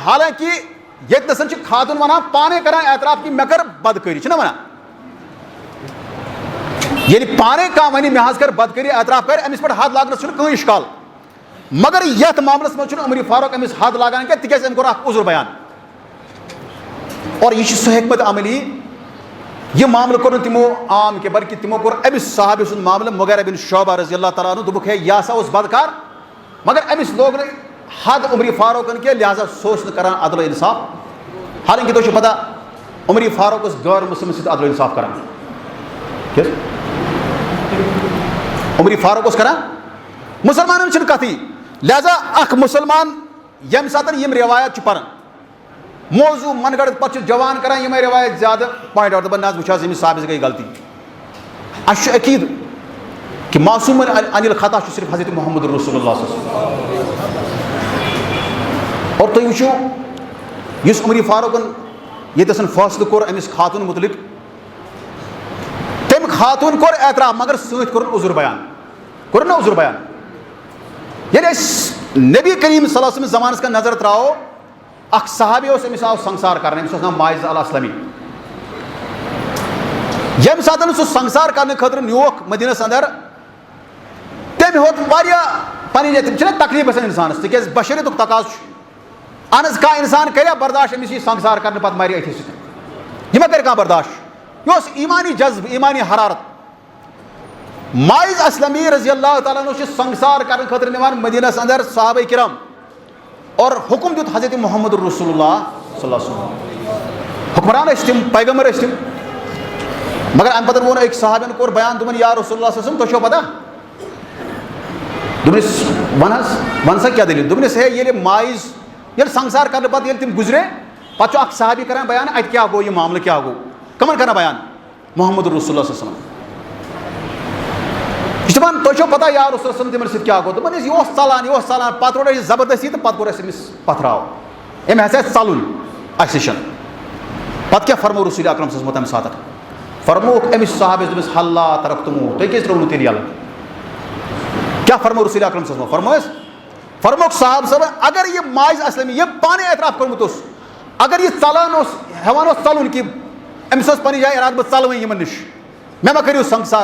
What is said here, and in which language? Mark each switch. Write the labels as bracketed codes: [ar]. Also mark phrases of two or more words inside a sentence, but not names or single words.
[ks] حالانکہِ ییٚتہِ نَسَن چھِ خاتوٗن وَنان پانے کران اعتراف کہِ مےٚ کٔر بدکٲری, چھِنہ وَنان؟ ییٚلہِ پانے کانٛہہ وَنہِ مےٚ حظ کٔر بدکٲری اعتراف کَرِ أمِس پٮ۪ٹھ حد لاگنَس چھُنہٕ کٕہٕنۍ اِشکال. مگر یَتھ معاملَس منٛز چھُنہٕ عمر فاروق أمِس حد لاگان کینٛہہ تِکیازِ أمۍ کوٚر اکھ عذر بیان. اور یہِ چھِ سُہ حکمت عملی, یہِ معاملہٕ کوٚر نہٕ تِمو عام کینٛہہ بلکہِ تِمو کوٚر أمِس صحابی سُنٛد معاملہٕ مُغیرہ بن شعبہ [ar] رضی اللہ تعالیٰ عنہ. [ks] دوٚپُکھ ہے یہِ ہسا اوس بدکار مگر أمِس لوگ نہٕ حد عمر فاروقن کینٛہہ, لہٰذا سُہ اوس نہٕ کران عدل و انصاف. حالانکہِ تۄہہِ چھو پتہ عمر فاروق اوس غٲر مُسلمَن سۭتۍ عدل و انصاف کران. کیٛاہ عمر فاروق اوس کران, مُسلمانن چھنہٕ کتھٕے. لہٰذا اکھ مُسلمان ییٚمہِ ساتہٕ یِم روایت چھُ پران موضوع من گڑھ پتہٕ چھُ جوان کران یِمے روایت زیادٕ [en] point out, [ks] دپان نہ حظ وٕچھ حظ ییٚمِس صاحبس گٔے غلطی. اَسہِ چھُ عقیٖد کہ [ar] معصوٗمن عن الخطا [ks] چھُ صرف حضرت محمد رسول اللہ [ar] صلی اللہ علیہ وسلم. [ks] اور تُہۍ وٕچھِو یُس عمر فاروقن ییٚتٮ۪ن فٲصلہٕ کوٚر أمِس خاتوٗن مُتعلق, تٔمۍ خاتوٗن کوٚر اعتراف مگر سۭتۍ کوٚرُن عذر بیان. کوٚرُن نا عذر بیان. ییٚلہِ أسۍ نبی کریم [ar] صلی اللہ علیہ وسلم [ks] زمانس کن نظر تراوو, اکھ صحابی اوس, أمِس آو سنگسار کرنہٕ, أمِس اوس ناو ماعز الاسلمی. ییٚمہِ ساتہٕ سُہ سنگسار کرنہٕ خٲطرٕ نیوٗکھ مدیٖنس انٛدر, تٔمۍ ہیوٚت واریاہ پنٕنۍ, تِم چھِنہ تکلیٖف گژھان انسانس تِکیازِ بشریتُک تقاضہٕ چھُ. اہن حظ کانٛہہ انسان کریا برداشت أمِس یی سنگسار کرنہٕ پتہٕ مرِ أتھی سۭتۍ, یہِ ما کرِ کانٛہہ برداشت. یہِ اوس ایٖمانی جذبہٕ, ایٖمانی حرارت. ماعز اسلمی [ar] رضی اللہ تعالیٰ عنہ [ks] چھِ سنگسار کرنہٕ خٲطرٕ نِوان مدیٖنس انٛدر صحابہ کرام, اور حکم دیُت حضرت محمد رسول اللہ [ar] صلی اللہ علیہ وسلم. [ks] حکمران ٲسۍ تِم, پیغمبر ٲسۍ تِم, مگر اَمہِ پتہٕ ووٚن أکۍ صحابین کوٚر بیان, دوٚپُن [ar] یا رسول اللہ صلی اللہ علیہ وسلم [ks] تۄہہِ چھو پتہ؟ دوٚپنَس وَن حظ, وَن سا کیٛاہ دٔلیٖل. دوٚپنَس ہے ییٚلہِ ماعز, ییٚلہِ سنگسار کرنہٕ پتہٕ ییٚلہِ تِم گُزرے پتہٕ چھُ اکھ صحابی کران بیان اَتہِ کیٛاہ گوٚو, یہِ معاملہٕ کیٛاہ گوٚو, کٕمن کران بیان؟ محمد رسول اللہ [ar] صلی اللہ علیہ وسلم. [ks] یہِ چھُ دپان تۄہہِ چھو پتہ [ar] یا رسول اللہ [ks] تِمن سۭتۍ کیٛاہ گوٚو. دوٚپُن یہِ اوس ژلان, پتہٕ روٚٹ اَسہِ زبردستی تہٕ پتہٕ کوٚر اَسہِ أمِس پتھراو, أمۍ ہسا آسہِ ژلُن اَسہِ نِش. پتہٕ کیٛاہ فرموو رسول اکرم [ar] صلی اللہ علیہ وسلم [ks] تَمہِ ساتہٕ؟ فرمووُکھ أمِس صحابیَس, دوٚپمَس [ar] حلّا ترکتُموٗ, [ks] تُہۍ کیازِ ترٛووُ نہٕ تیٚلہِ یَلہٕ. کیٛاہ فرموو رسول اکرم [ar] صلی اللہ علیہ وسلم؟ [ks] فرمووُس, فرمووُکھ صحابہ صٲبن اگر یہِ ماعز اسلمی ییٚمۍ پانے اعتراف کوٚرمُت اوس, اگر یہِ ژلان اوس, ہٮ۪وان اوس ژلُن کہِ أمِس اوس پنٕنہِ جایہِ ارادٕ بہٕ ژلہٕ وۄنۍ یِمن نِش, مےٚ ما کٔرِو سنگسار.